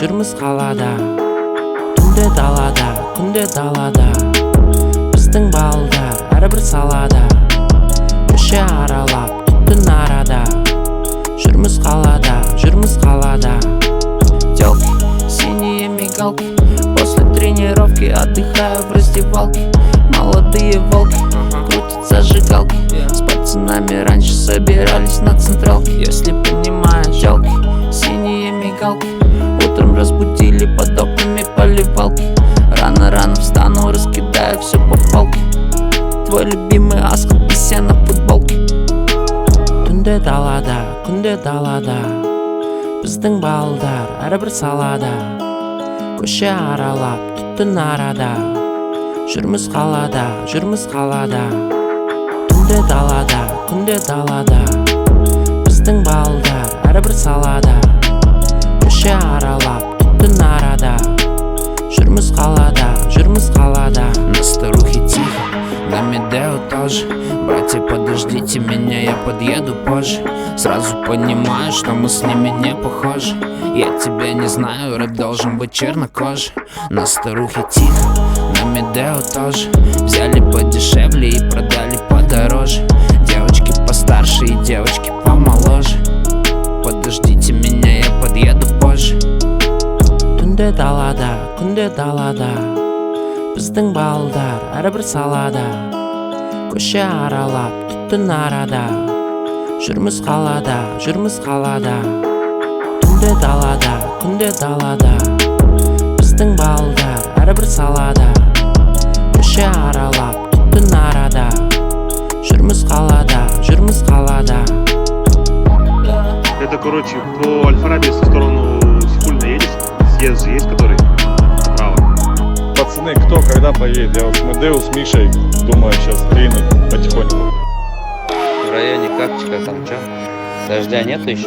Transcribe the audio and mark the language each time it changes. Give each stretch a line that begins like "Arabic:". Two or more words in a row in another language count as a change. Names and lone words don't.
Kazakh: Күнде далада біздің балдар әрбір салада, көше аралап түттін арада, жүрміз қалада.
Russian: Тёлки, синие мигалки, после тренировки отдыхаю в раздевалке. Молодые волки, крутят зажигалки, с пацанами раньше собирались на централке. Если понимаешь, тёлки, синие мигалки, утром разбудили под окнами поливалки. Рано встану, раскидаю все по палке. Твой любимый аскл, пися на футболке.
Kazakh: Күнде далада біздің балдар әрбір салада, көше аралап түттін арада, жүрміз қалада. Күнде далада Біздің балдар әрбір салада, көше аралап түн арада, жүрміз қалада.
Russian: На старухе тихо, на Медео тоже. Братья, подождите меня, я подъеду позже. Сразу понимаю, что мы с ними не похожи. Я тебя не знаю, рэп должен быть чернокожий. На старухе тихо, на Медео тоже. Взяли подешевле и продали подороже. Девочки постарше и девочки помоложе. Подождите меня, я подъеду позже.
Kazakh: Түнде далада, біздің балдар әрбір салада, көше аралап түн арада, жүрміз қалада. Түнде далада, біздің балдар әрбір салада, көше аралап түн арада, жүрміз қалада.
Russian: Это, короче, по Аль-Фараби в сторону Сихульна едешь? Съезд же есть, который направо? Пацаны, кто когда поедет? Я вот с Медео, с Мишей, думаю, сейчас ринуть потихоньку. В районе Капчика там чё? Дождя нету еще?